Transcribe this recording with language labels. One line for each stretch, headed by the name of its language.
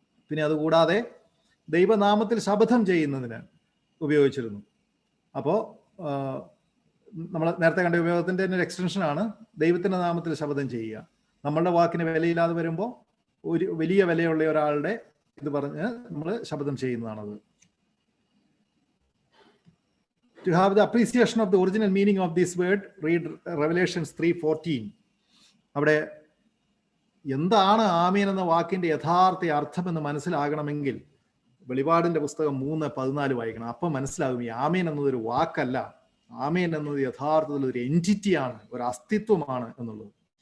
Malayalam: പിന്നെ അതുകൂടാതെ ദൈവനാമത്തിൽ ശപഥം ചെയ്യുന്നതിന് ഉപയോഗിച്ചിരുന്നു. അപ്പോൾ നമ്മൾ നേരത്തെ കണ്ട ഉപയോഗത്തിന്റെ തന്നെ ഒരു എക്സ്റ്റൻഷനാണ് ദൈവത്തിന്റെ നാമത്തിൽ ശപഥം ചെയ്യുക. നമ്മളുടെ വാക്കിന് വിലയില്ലാതെ വരുമ്പോൾ ഒരു വലിയ വിലയുള്ള ഒരാളുടെ ഇത് പറഞ്ഞ് നമ്മൾ ശപഥം ചെയ്യുന്നതാണത്.
English: To have the appreciation of the original meaning of this word, read Revelations 3:14.
Malayalam: അവിടെ എന്താണ് ആമേൻ എന്ന വാക്കിന്റെ യഥാർത്ഥ അർത്ഥം എന്ന് മനസ്സിലാകണമെങ്കിൽ വെളിപാടിന്റെ പുസ്തകം 3:14 വായിക്കണം. അപ്പം മനസ്സിലാകും ഈ ആമേൻ എന്നത് ഒരു വാക്കല്ല, ആമേൻ എന്നത് യഥാർത്ഥത്തിൽ ഒരു എൻറ്റിറ്റിയാണ്, ഒരു അസ്തിത്വമാണ് എന്നുള്ളത്.